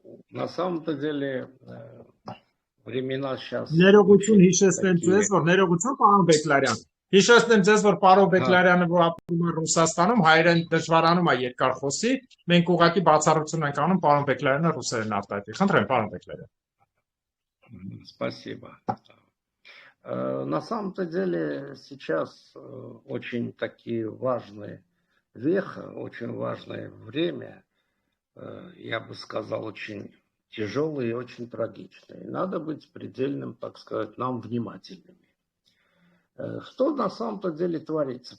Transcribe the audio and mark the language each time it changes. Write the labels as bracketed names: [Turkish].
[Russian] На самом-то деле времена сейчас [Armenian] Ներողություն հիշեցնեմ ձեզ, որ ներողություն պարոն Բեկլարյան։ Հիշեցնեմ ձեզ, որ պարոն Բեկլարյանը որ ապրում է Ռուսաստանում, հայերեն դժվարանում է երկար խոսի, մենք ուղղակի բացառություն ենք անում պարոն Բեկլարյանը ռուսերեն արտահայտի։ Խնդրեմ, пан Бекларян. [Russian] Спасибо. На самом-то деле сейчас очень такие важные веха, очень важное время, я бы сказал, очень тяжелые и очень трагичные. Надо быть предельным, так сказать, нам внимательными. Что на самом-то деле творится?